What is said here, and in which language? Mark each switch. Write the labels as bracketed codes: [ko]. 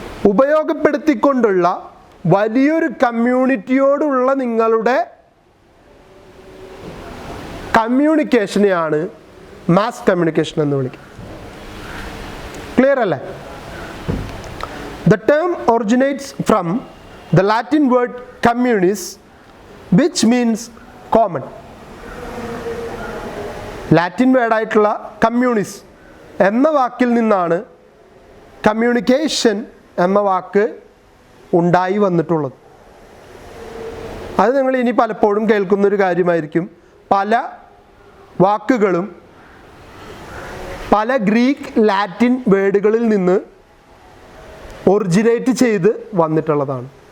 [ml] ഉപയോഗപ്പെടുത്തിക്കൊണ്ടുള്ള വലിയൊരു കമ്മ്യൂണിറ്റിയോടുള്ള നിങ്ങളുടെ കമ്മ്യൂണിക്കേഷനെയാണ് mass communication എന്ന് വിളിക്കുന്നത്. ക്ലിയർ അല്ലേ? [en] The term originates from the Latin word communis, which means common. [ml] Latin വേർഡായിട്ടുള്ള കമ്മ്യൂണിസ് എന്ന വാക്കിൽ നിന്നാണ് കമ്മ്യൂണിക്കേഷൻ എന്ന വാക്ക് ഉണ്ടായി വന്നിട്ടുള്ളത്. അത് നിങ്ങൾ ഇനി പലപ്പോഴും കേൾക്കുന്നൊരു കാര്യമായിരിക്കും. പല വാക്കുകളും പല ഗ്രീക്ക് ലാറ്റിൻ വേർഡുകളിൽ നിന്ന് ഒറിജിനേറ്റ് ചെയ്ത് വന്നിട്ടുള്ളതാണ്.